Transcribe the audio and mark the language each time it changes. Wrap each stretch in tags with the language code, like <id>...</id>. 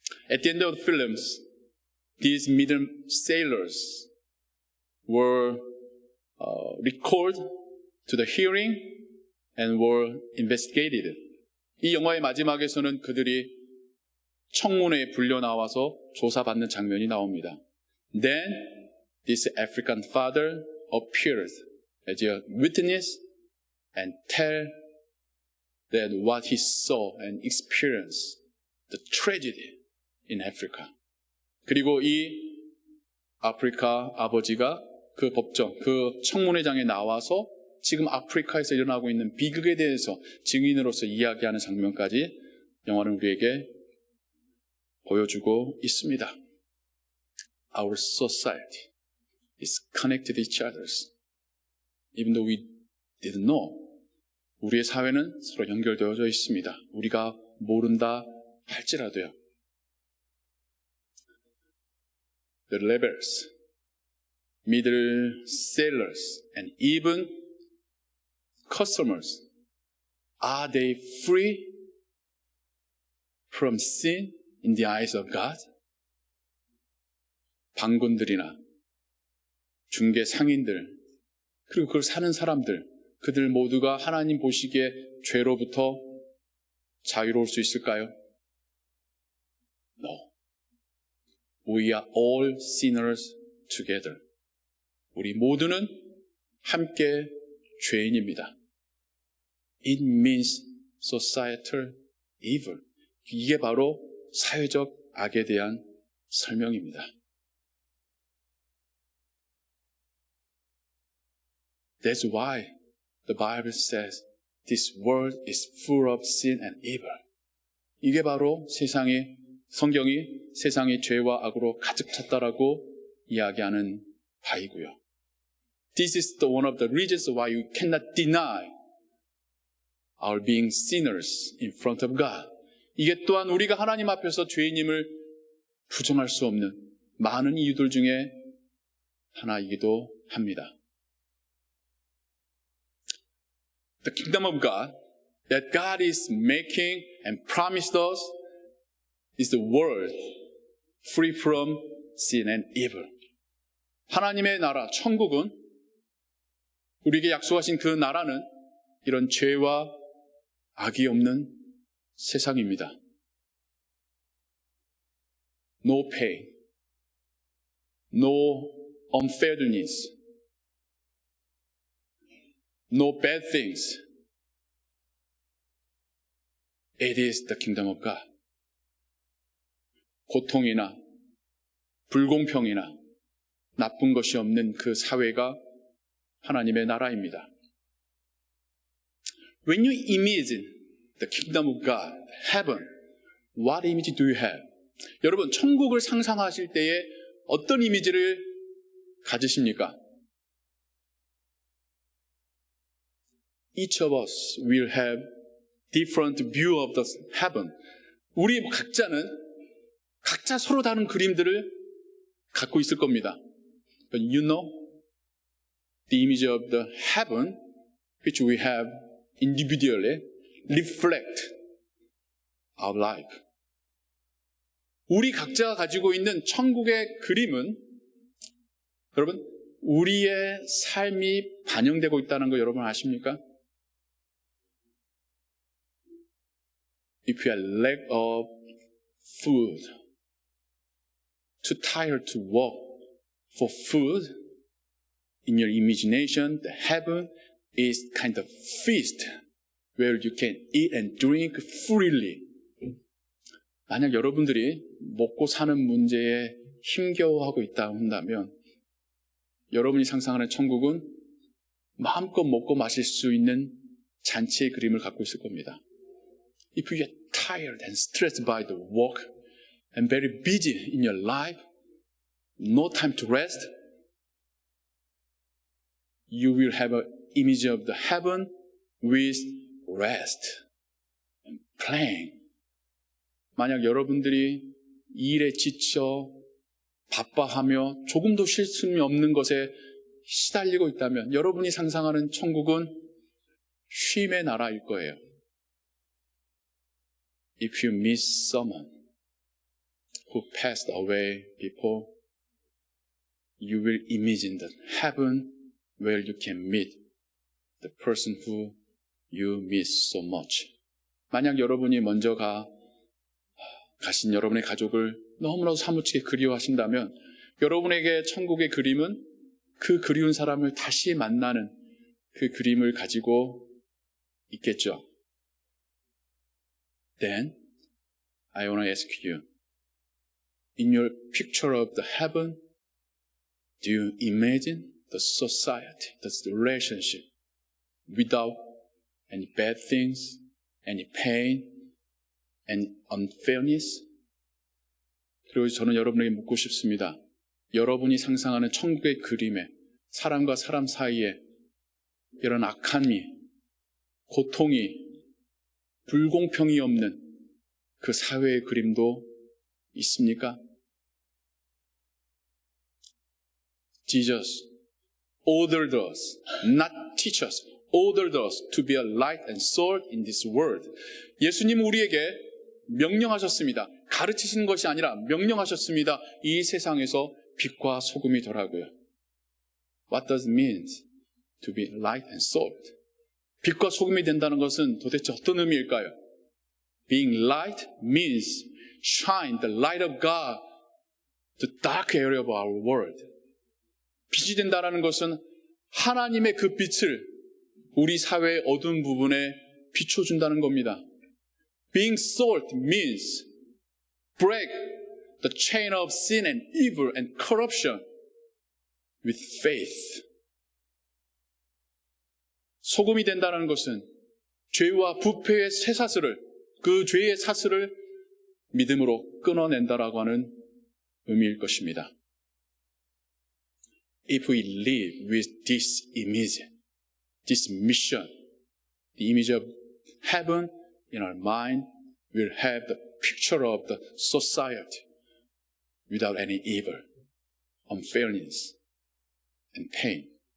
<en>At the end of the films, these middle sailors were recalled to the hearing and were investigated.</en> <ko>이 영화의 마지막에서는 그들이 청문회에 불려 나와서 조사받는 장면이 나옵니다.</ko> <en>Then this African father appeared as a witness and tell that what he saw and experienced, the tragedy in Africa.</en> <ko>그리고 이 아프리카 아버지가 그 법정, 그 청문회장에 나와서 지금 아프리카에서 일어나고 있는 비극에 대해서 증인으로서 이야기하는 장면까지 영화는 우리에게 보여주고 있습니다.</ko> <en>Our society is connected to each other. Even though we didn't know,</en> <ko>우리의 사회는 서로 연결되어져 있습니다. 우리가 모른다 할지라도요.</ko> <en>The rebels, middle sellers, and even customers, are they free from sin in the eyes of God?</en> <ko>방군들이나 중개 상인들, 그리고 그걸 사는 사람들, 그들 모두가 하나님 보시기에 죄로부터 자유로울 수 있을까요?</ko> <en>No. We are all sinners together.</en> <ko>우리 모두는 함께 죄인입니다.</ko> <en>It means societal evil.</en> <ko>이게 바로 사회적 악에 대한 설명입니다.</ko> <en>That's why the Bible says this world is full of sin and evil.</en> <ko>이게 바로 성경이 세상의 죄와 악으로 가득 찼다라고 이야기하는 바이고요.</ko> <en>This is one of the reasons why we cannot deny our being sinners in front of God.</en> <ko>이게 또한 우리가 하나님 앞에서 죄인임을 부정할 수 없는 많은 이유들 중에 하나이기도 합니다.</ko> <en>The kingdom of God that God is making and promised us is the world free from sin and evil.</en> <ko>하나님의 나라, 천국은 우리에게 약속하신 그 나라는 이런 죄와 악이 없는 세상입니다.</ko> <en>No pain, no unfairness, no bad things. It is the kingdom of God.</en> <ko>고통이나 불공평이나 나쁜 것이 없는 그 사회가 하나님의 나라입니다.</ko> <en>When you imagine the kingdom of God, heaven, what image do you have?</en> <ko>여러분, 천국을 상상하실 때에 어떤 이미지를 가지십니까?</ko> <en>Each of us will have different view of the heaven.</en> <ko>우리 각자는 각자 서로 다른 그림들을 갖고 있을 겁니다.</ko> <en>But you know, the image of the heaven, which we have individually, reflect our life.</en> <ko>우리 각자가 가지고 있는 천국의 그림은 여러분, 우리의 삶이 반영되고 있다는 거 여러분 아십니까?</ko> <en>If you are lack of food, too tired to walk for food, in your imagination, the heaven is kind of feast where you can eat and drink freely.</en> <ko>만약 여러분들이 먹고 사는 문제에 힘겨워하고 있다 한다면 여러분이 상상하는 천국은 마음껏 먹고 마실 수 있는 잔치의 그림을 갖고 있을 겁니다.</ko> <en>If you get tired and stressed by the work and very busy in your life, no time to rest, you will have an image of the heaven with rest and playing.</en> <ko>만약 여러분들이 일에 지쳐 바빠하며 조금도 쉴 수 없는 것에 시달리고 있다면 여러분이 상상하는 천국은 쉼의 나라일 거예요.</ko> <en>If you miss someone who passed away before, you will imagine the heaven where you can meet the person who you miss so much.</en> <ko>만약 여러분이 먼저 가신 여러분의 가족을 너무나도 사무치게 그리워하신다면 여러분에게 천국의 그림은 그 그리운 사람을 다시 만나는 그 그림을 가지고 있겠죠.</ko> <en>Then, I want to ask you, in your picture of the heaven, do you imagine the society, the relationship, without any bad things, any pain, any unfairness?</en> <ko>그리고 저는 여러분에게 묻고 싶습니다. 여러분이 상상하는 천국의 그림에 사람과 사람 사이에 이런 악함이, 고통이, 불공평이 없는 그 사회의 그림도 있습니까?</ko> <en>Jesus ordered us, not teach us, ordered us to be a light and salt in this world.</en> <ko>예수님은 우리에게 명령하셨습니다. 가르치시는 것이 아니라 명령하셨습니다. 이 세상에서 빛과 소금이 되라고요.</ko> <en>What does it mean to be light and salt?</en> <ko>빛과 소금이 된다는 것은 도대체 어떤 의미일까요?</ko> <en>Being light means shine the light of God to the dark area of our world.</en> <ko>빛이 된다는 것은 하나님의 그 빛을 우리 사회의 어두운 부분에 비춰준다는 겁니다.</ko> <en>Being salt means break the chain of sin and evil and corruption with faith.</en> <ko>소금이 된다는 것은 죄와 부패의 쇠사슬을, 그 죄의 사슬을 믿음으로 끊어낸다라고 하는 의미일 것입니다.</ko> <en>If we live with this image, this mission, the image of heaven in our mind, we'll have the picture of the society without any evil, unfairness, and pain.</en>